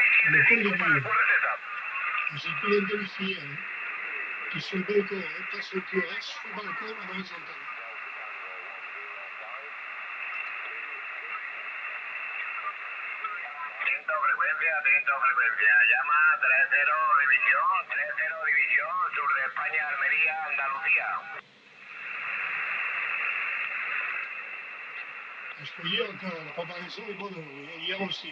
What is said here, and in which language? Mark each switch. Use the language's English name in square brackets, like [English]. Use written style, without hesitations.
[French] Le col d'aiguille. J'ai pu l'identifier, hein, qui est sur le balcon, hein, pas sur le cuirasse, sur le balcon à l'horizontale. [Spanish] Atento frecuencia, llama 30 división, sur de España, Almería, Andalucía. [French] Parce que hier encore, la préparation est bonne, hier aussi.